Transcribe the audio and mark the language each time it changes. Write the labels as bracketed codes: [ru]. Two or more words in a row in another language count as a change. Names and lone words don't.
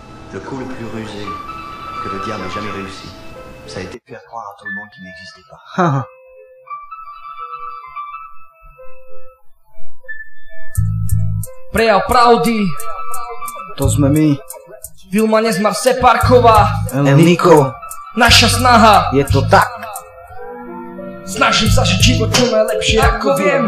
[fr] Le coup le plus rusé que le diable ait jamais réussi, ça a été de faire croire à tout le monde qu'il n'existait pas. [sk] Prejav pravdy, To sme my, Vilma Nezmar Sepárková, El Niko, naša snaha. je to tak. Snažím sa žiť život čo najlepšie ako viem.